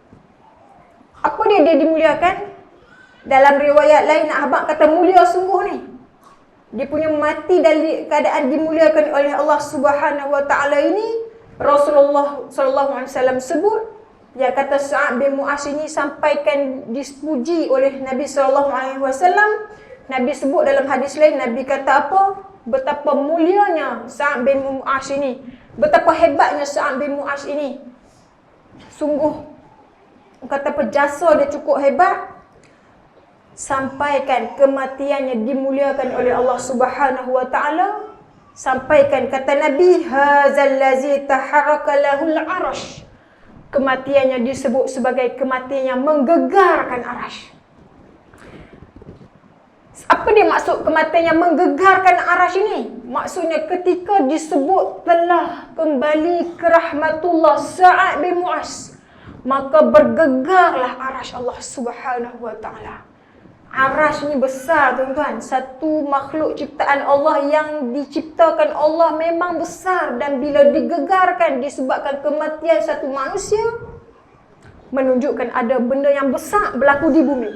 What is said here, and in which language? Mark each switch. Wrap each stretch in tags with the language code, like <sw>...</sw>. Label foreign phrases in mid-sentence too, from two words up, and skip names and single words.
<ms>Apa dia dimuliakan? Dalam riwayat lain Ahmad kata mulia sungguh ni. Dia punya mati dalam keadaan dimuliakan oleh Allah Subhanahu Wa Taala ini. Rasulullah SAW sebut, yang kata Sa'ad bin Mu'az ini sampaikan dipuji oleh Nabi SAW. Nabi sebut dalam hadis lain, Nabi kata apa? Betapa mulianya Sa'ad bin Mu'az ini, betapa hebatnya Sa'ad bin Mu'az ini. Sungguh, kata apa, jasa dia cukup hebat. Sampaikan kematiannya dimuliakan oleh Allah Subhanahu Wa Taala. Sampaikan kata Nabi,</ms> <ar>هذا الذي تحرك له العرش.</ar> <ms>Kematiannya disebut sebagai kematian yang menggegarkan arash. Apa dia maksud kematian yang menggegarkan arash ini? Maksudnya ketika disebut telah kembali ke rahmatullah Sa'ad bin Mu'az, maka bergegarlah arash Allah Subhanahu Wa Taala. Arash ni besar tuan-tuan. Satu makhluk ciptaan Allah yang diciptakan Allah memang besar, dan bila digegarkan disebabkan kematian satu manusia, menunjukkan ada benda yang besar berlaku di bumi.</ms>